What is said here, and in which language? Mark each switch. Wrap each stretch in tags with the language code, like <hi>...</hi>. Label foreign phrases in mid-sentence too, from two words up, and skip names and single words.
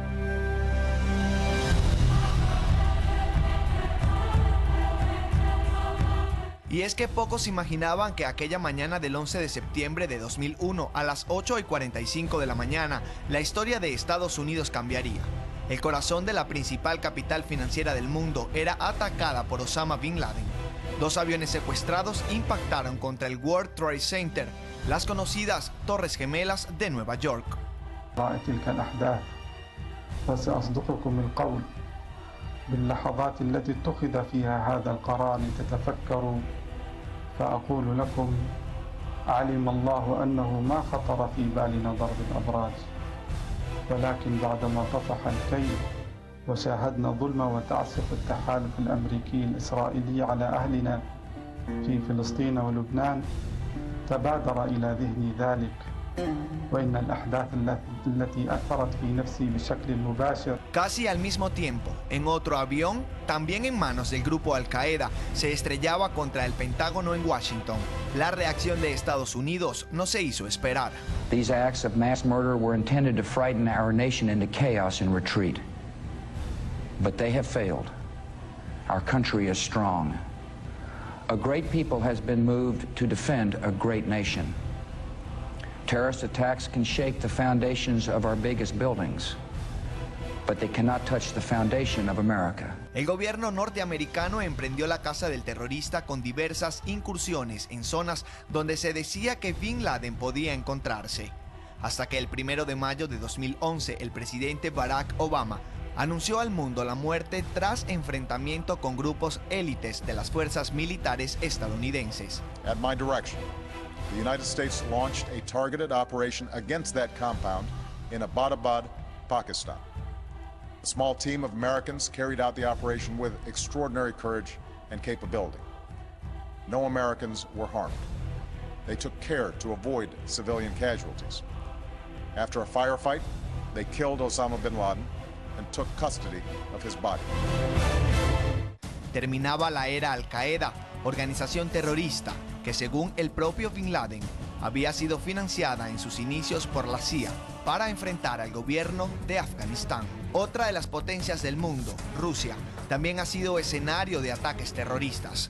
<es>Y es que pocos imaginaban que aquella mañana del 11 de septiembre de 2001 a las 8:45 de la mañana, la historia de Estados Unidos cambiaría. El corazón de la principal capital financiera del mundo era atacada por Osama Bin Laden. 2 aviones secuestrados impactaron contra el World Trade Center, las conocidas Torres Gemelas de Nueva York.</es> <ar>فأقول لكم علم الله أنه ما خطر في بالنا ضرب الأبراج ولكن بعدما طفح الكيل وشاهدنا ظلم وتعسف التحالف الأمريكي الإسرائيلي على أهلنا في فلسطين ولبنان تبادر إلى ذهني ذلك وإن الأحداث التي أثرت في نفسي بشكل مباشر.</ar> <es>Casi al mismo tiempo, en otro avión, también en manos del grupo Al-Qaeda, se estrellaba contra el Pentágono en Washington. La reacción de Estados Unidos no se hizo esperar.</es> <en>These acts of mass murder were intended to frighten our nation into chaos and retreat. But they have failed. Our country is strong. A great people has been moved to defend a great nation. Terrorist attacks can shake the foundations of our biggest buildings, but they cannot touch the foundation of America.</en> <es>El gobierno norteamericano emprendió la caza del terrorista con diversas incursiones en zonas donde se decía que Bin Laden podía encontrarse. Hasta que el 1 de mayo de 2011, el presidente Barack Obama anunció al mundo la muerte tras enfrentamiento con grupos élites de las fuerzas militares estadounidenses.</es> <en>At my direction, the United States launched a targeted operation against that compound in Abbottabad, Pakistan. A small team of Americans carried out the operation with extraordinary courage and capability. No Americans were harmed. They took care to avoid civilian casualties. After a firefight, they killed Osama bin Laden and took custody of his body.</en> <es>Terminaba la era Al-Qaeda, organización terrorista que según el propio Bin Laden había sido financiada en sus inicios por la CIA para enfrentar al gobierno de Afganistán. Otra de las potencias del mundo, Rusia, también ha sido escenario de ataques terroristas.</es>